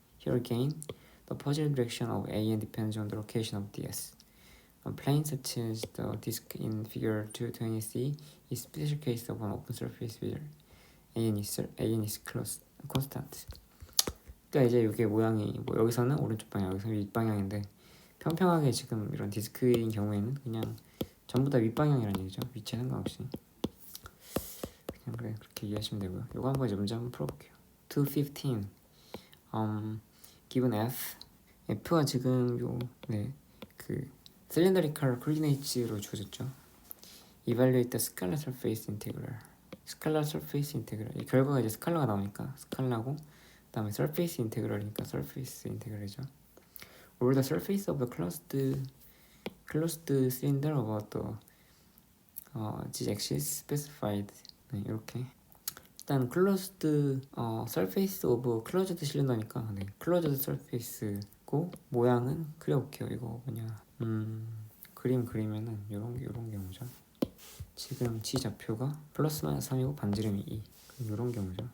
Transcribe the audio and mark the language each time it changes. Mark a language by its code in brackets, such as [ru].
[en] Here again, the positive direction of AN depends on the location of DS. A plane such as the disk in figure 220C is special case of an open surface where AN is constant. [ko] 그러니까 이제 이게 모양이 뭐 여기서는 오른쪽 방향, 여기서는 윗방향인데 평평하게 지금 이런 디스크인 경우에는 그냥 전부 다 윗방향이라는 얘기죠. 위치에 상관없이. 그냥 그래 그렇게 이해하시면 되고요. 이거 한번 이제 문제 한번 풀어볼게요. 215 given F가 지금 그 cylindrical coordinates로 주어졌죠. [en] Evaluate the scalar surface integral. scalar surface integral. [ko] 이 결과가 이제 스칼라가 나오니까 스칼라고, 그다음에 surface integral이니까 surface integral이죠. [en] Over the surface of the closed cylinder about the z-axis specified. [ko] 네, 이렇게 일단 [en] closed surface of closed cylinder [ko] 니까 네, closed surface고 모양은 그려볼게요. 이거 뭐냐 그림 그리면은 요런 경우죠. 지금 G 좌표가 플러스 마이너스 3이고 반지름이 2. 그럼 요런 경우죠.